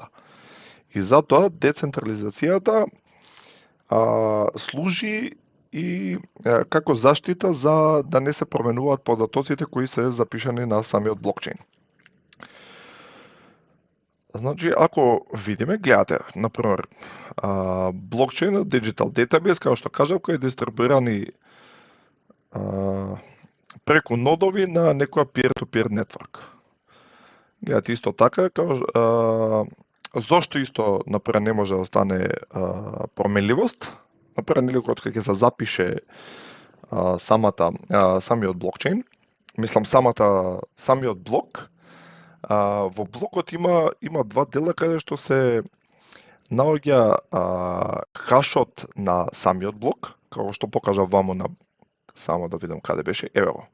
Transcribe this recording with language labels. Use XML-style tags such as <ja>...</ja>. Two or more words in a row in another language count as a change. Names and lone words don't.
<mk>И затоа децентрализацијата служи и како заштита за да не се променуваат податоците кои се запишани на самиот блокчейн. Значи, ако видиме, гледате, например, блокчейн,</mk> <en>Digital Database,</en> <mk>како што кажав, кој е дистрибуирани преку нодови на некоја</mk> <en>peer-to-peer network.</en> <mk>Гледате исто така, зошто исто, например, не може да стане променливост? Например, кога ќе се запише самиот блокчейн, мислам самиот блок, Во блокот има два дела каде што се наоѓа хашот на самиот блок, како што покажа вамо на, само да видам каде беше, еве го.</mk>